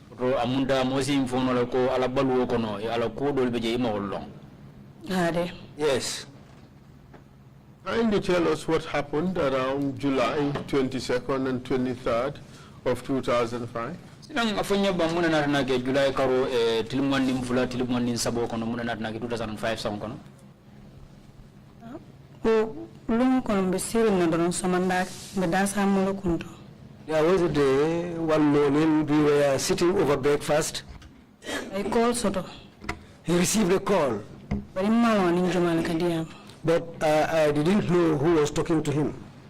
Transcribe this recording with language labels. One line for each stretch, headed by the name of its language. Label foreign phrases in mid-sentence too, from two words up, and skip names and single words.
English: Yes. Kindly tell us what happened around July 22nd and 23rd of 2005.
Mandingo: July karo tilmandin fula tilmandin sabo kono muna natna 2005 song kono.
English: There was a day, one morning, we were sitting over breakfast. I called Soto. He received a call. But I didn't know who was talking to him.